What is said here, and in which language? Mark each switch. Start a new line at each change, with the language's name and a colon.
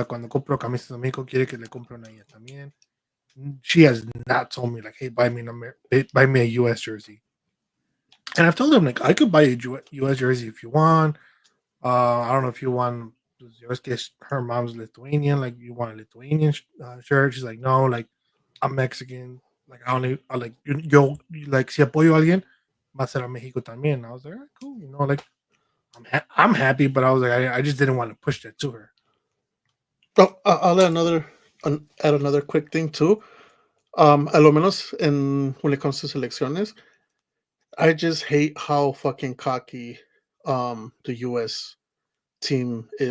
Spanish: Like cuando compro camisas de México, quiere que le compre una a ella también.
English: She has not told me like, hey, buy me a US jersey. And I've told them like I could buy a US jersey if you want. I don't know if you want. Her mom's Lithuanian. Like you want a Lithuanian shirt? She's like, no, like I'm Mexican. Like I like
Spanish: yo like si apoyo a alguien, va a ser a Mexico también.
English: And I was like, all right, cool. Like I'm happy, but I was like, I just didn't want to push that to her. Oh, I'll add another quick thing too.
Spanish: A lo menos
English: when it comes to selecciones, I just hate how fucking cocky the US team is